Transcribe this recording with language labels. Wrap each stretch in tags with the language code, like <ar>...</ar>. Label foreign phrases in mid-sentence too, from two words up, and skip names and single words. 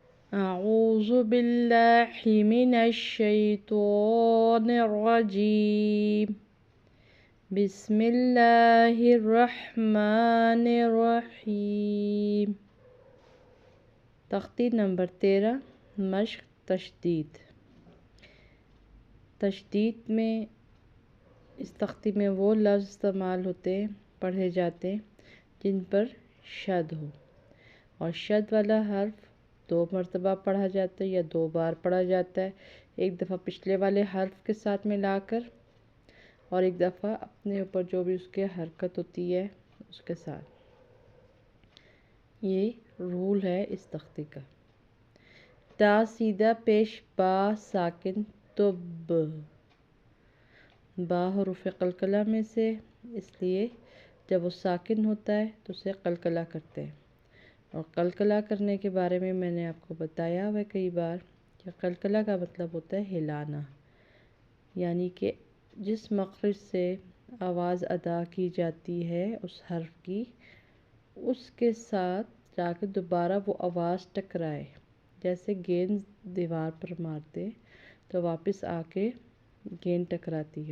<ar>أعوذ بالله من الشيطان الرجيم بسم الله الرحمن الرحیم۔</ar> <ur>تختی نمبر 13 مشق تشدید۔ تشدید میں اس تختی میں وہ لفظ استعمال ہوتے ہیں، پڑھے جاتے ہیں جن پر شد ہو، اور شد والا حرف 2 مرتبہ پڑھا جاتا ہے یا 2 بار پڑھا جاتا ہے، ایک دفعہ پچھلے والے حرف کے ساتھ ملا کر اور ایک دفعہ اپنے اوپر جو بھی اس کے حرکت ہوتی ہے اس کے ساتھ۔ یہ رول ہے اس تختی کا۔ تا سیدھا پیش با ساکن تب، با حروف قلقلہ میں سے، اس لیے جب وہ ساکن ہوتا ہے تو اسے قلقلہ کرتے ہیں، اور قلقلہ کرنے کے بارے میں نے آپ کو بتایا ہوا ہے کئی بار کہ قلقلہ کا مطلب ہوتا ہے ہلانا، یعنی کہ جس مخرج سے آواز ادا کی جاتی ہے اس حرف کی، اس کے ساتھ جا کے دوبارہ وہ آواز ٹکرائے، جیسے گیند دیوار پر مارتے تو واپس آ کے گیند ٹکراتی ہے۔</ur>